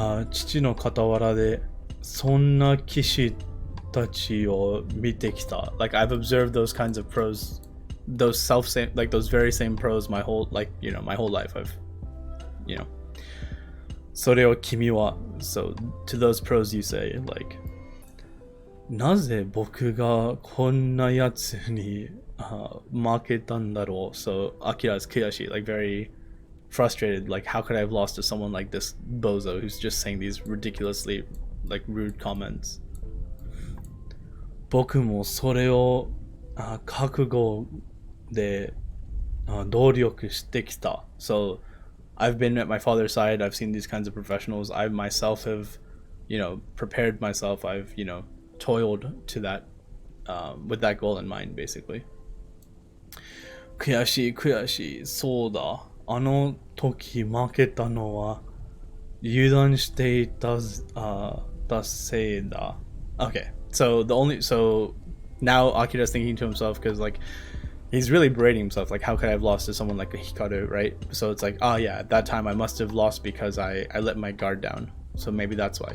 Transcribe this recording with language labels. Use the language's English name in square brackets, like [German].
[Japanese] 父の傍らでそんな騎士たちを見てきた. [English] Like I've observed those kinds of pros, those like those very same pros my whole, like, you know, my whole life. I've, you know. [Japanese] それを君は, [English] so to those pros you say, like, [Japanese] なぜ僕がこんなやつに負けたんだろう. [English] So Akira is Kiyoshi, like very frustrated, like how could I have lost to someone like this bozo who's just saying these ridiculously like rude comments. [Japanese] 僕もそれを覚悟で努力してきた. [English] So I've been at my father's side, I've seen these kinds of professionals, I myself have, you know, prepared myself, I've, you know, toiled to that with that goal in mind, basically. [Japanese] 悔しいそうだあの時負けたのは油断していたせいだ. [English] Okay, so now Akira's thinking to himself, because like he's really berating himself, like how could I have lost to someone like a Hikaru, right? So it's like, oh yeah, at that time I must have lost because I let my guard down, so maybe that's why.